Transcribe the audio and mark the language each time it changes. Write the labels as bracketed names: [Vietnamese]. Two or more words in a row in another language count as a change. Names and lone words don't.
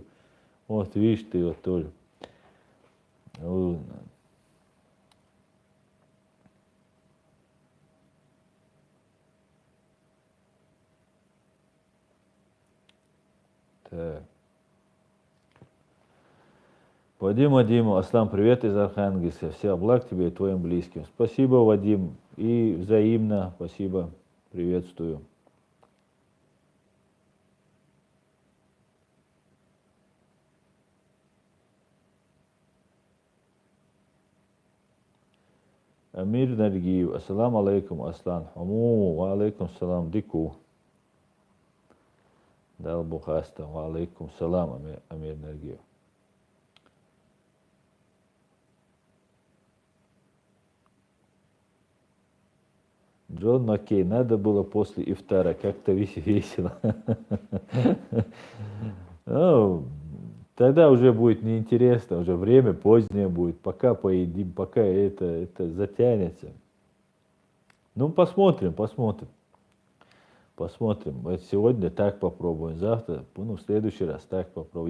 [Russian] Вот видишь ты вот тоже. Так. Вадим, Аслан, привет из Архангельска. Всех благ тебе и твоим близким. Спасибо, Вадим. И взаимно. Спасибо. Приветствую. Амир Наргиев. [Arabic] السلام عليكم, Аслан. وعليكم السلام. [Russian] Дику. Дал Бухаста. [Arabic] وعليكم السلام, Амир Наргиев. [Russian] Джон Маккей, надо было после ифтара, как-то весело. Ну, тогда уже будет неинтересно, уже время позднее будет, пока поедим, пока это затянется. Ну, посмотрим. Вот сегодня так попробуем, завтра, ну, в следующий раз так попробуем.